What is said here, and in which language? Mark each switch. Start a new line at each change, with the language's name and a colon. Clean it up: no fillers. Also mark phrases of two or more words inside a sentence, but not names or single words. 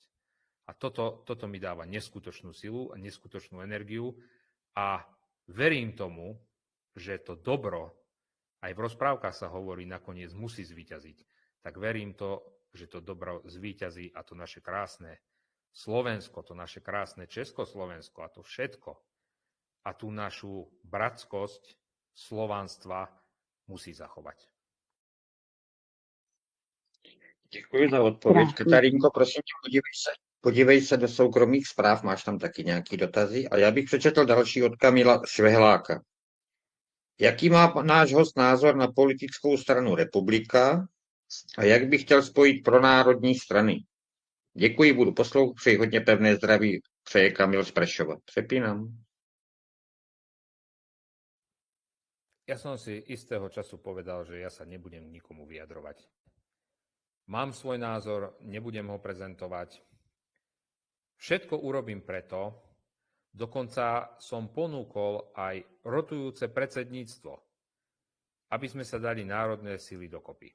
Slovak: A toto mi dáva neskutočnú silu a neskutočnú energiu a verím tomu, že to dobro, aj v rozprávkach sa hovorí, nakoniec musí zvíťaziť. Tak verím to, že to dobro zvíťazí a to naše krásne Slovensko, to naše krásne Československo a to všetko a tú našu bratskosť slovanstva musí zachovať.
Czech: Děkuji za odpověď. Katarínko, prosím tě, podívej se do soukromých zpráv, máš tam taky nějaký dotazy. A já bych přečetl další od Kamila Švehláka. Jaký má náš host názor na politickou stranu Republika a jak by chtěl spojit pronárodní strany? Děkuji, budu poslouchat, přeji hodně pevné zdraví, přeje Kamil z Prešova. Přepínám.
Slovak: Ja som si istého času povedal, že ja sa nebudem nikomu vyjadrovať. Mám svoj názor, nebudem ho prezentovať. Všetko urobím preto, dokonca som ponúkol aj rotujúce predsedníctvo, aby sme sa dali národné sily dokopy.